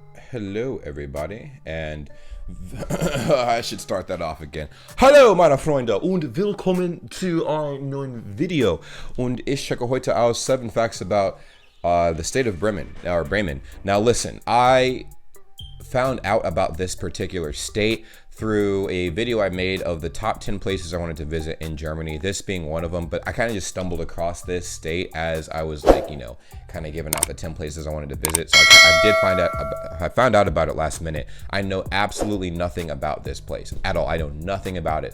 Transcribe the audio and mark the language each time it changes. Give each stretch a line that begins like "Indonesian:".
English: Hello everybody, and I should start that off again.
German: Hallo meine Freunde und willkommen zu einem neuen Video. Und ich checke heute aus
English: 7 facts about the state of Bremen, or Bremen. Now listen, I found out about this particular state through a video I made of the top 10 places I wanted to visit in Germany, this being one of them. But I kind of just stumbled across this state as I was like, you know, kind of giving out the 10 places I wanted to visit. So I found out about it last minute. I know absolutely nothing about this place at all. I know nothing about it.